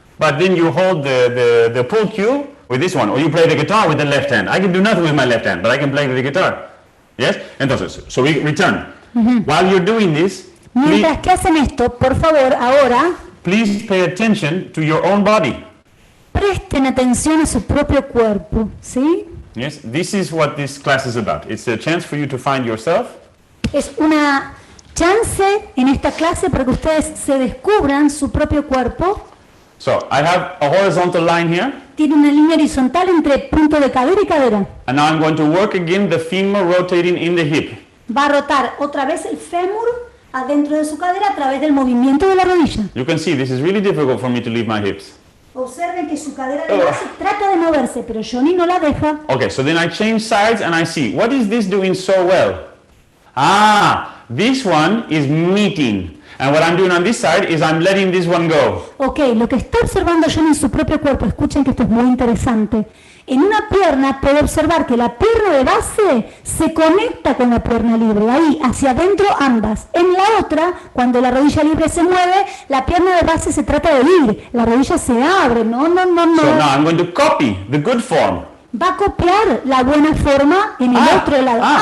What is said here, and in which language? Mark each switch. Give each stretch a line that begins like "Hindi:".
English: But then you hold the pull cue with this one, or you play the guitar with the left hand. I can do nothing with my left hand, but I can play the guitar. Yes?
Spanish: Entonces,
English: so we return. While you're doing this,
Spanish: mientras que hacen esto, por favor, ahora,
English: please pay attention to your own body.
Spanish: Presten atención a su propio cuerpo, ¿sí?
English: Yes, this is what this class is about. It's a chance for you to find yourself.
Spanish: Es una chance en esta clase para que ustedes se descubran su propio cuerpo.
English: So, I have a horizontal line here.
Spanish: Tiene una línea horizontal entre punto de cadera y cadera.
English: And now I'm going to work again the femur rotating in the hip.
Spanish: Va a rotar otra vez el fémur adentro de su cadera a través del movimiento de la rodilla.
English: You can see this is really difficult for me to leave my hips.
Spanish: Observen que su cadera de base trata de moverse, pero Jonny no la deja.
English: Okay, so then I change sides and I see, what is this doing so well? Ah, this one is meeting. And what I'm doing on this side is I'm letting this one go.
Spanish: Ok, lo que está observando Jonny en su propio cuerpo, escuchen que esto es muy interesante. En una pierna puede observar que la pierna de base se conecta con la pierna libre, ahí, hacia adentro ambas. En la otra, cuando la rodilla libre se mueve, la pierna de base se trata de ir, la rodilla se abre, no.
English: So now I'm going to copy the good form.
Spanish: Va a copiar la buena forma en el otro lado.